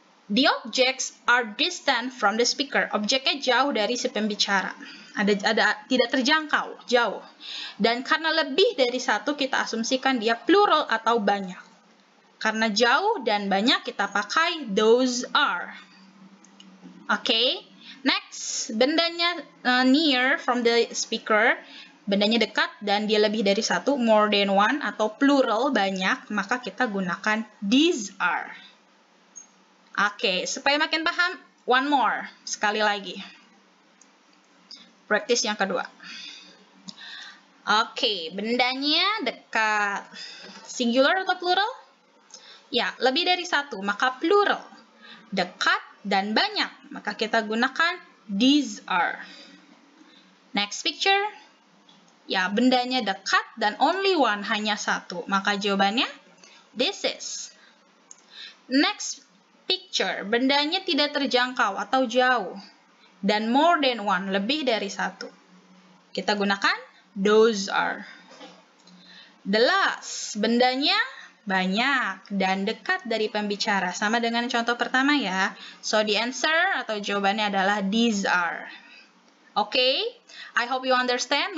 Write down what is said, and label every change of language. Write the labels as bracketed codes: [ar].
[en] The objects are distant from the speaker. [id] Objeknya jauh dari si pembicara. Tidak terjangkau, jauh. Dan karena lebih dari satu, kita asumsikan dia plural atau banyak. Karena jauh dan banyak, kita pakai [en] those are. [id] Oke. [en] Next, [id] bendanya [en] near from the speaker. [id] Bendanya dekat dan dia lebih dari satu, [en] more than one [id] atau plural banyak, maka kita gunakan [en] these are. [id] Oke, supaya makin paham, [en] one more. [id] Sekali lagi. Practice yang kedua. Oke, bendanya dekat. Singular atau plural? Ya, lebih dari satu, maka plural. Dekat dan banyak, maka kita gunakan [en] these are. Next picture. [id] Ya, bendanya dekat dan [en] only one, [id] hanya satu, maka jawabannya [en] this is. Next picture, [id] bendanya tidak terjangkau atau jauh. Dan [en] more than one, [id] lebih dari satu. Kita gunakan [en] those are. The last, [id] bendanya banyak dan dekat dari pembicara. Sama dengan contoh pertama ya. [en] So, the answer [id] atau jawabannya adalah [en] these are. Oke, I hope you understand.